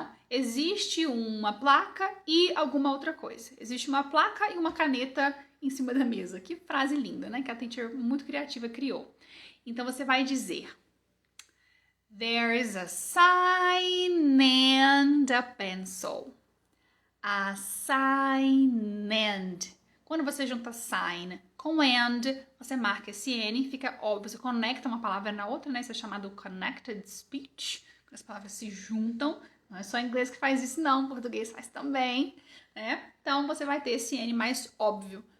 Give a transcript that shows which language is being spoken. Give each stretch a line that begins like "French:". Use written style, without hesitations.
Portuguese: Existe uma placa e alguma outra coisa. Existe uma placa e uma caneta em cima da mesa. Que frase linda, né? Que a teacher muito criativa criou. Então você vai dizer...
English: There is a sign and a pencil. A sign and.
Portuguese: Quando você junta sign com and, você marca esse N, fica óbvio, você conecta uma palavra na outra, né? Isso é chamado connected speech. Quando as palavras se juntam. Não é só inglês que faz isso, não. Português faz também, né? Então, você vai ter esse N mais óbvio.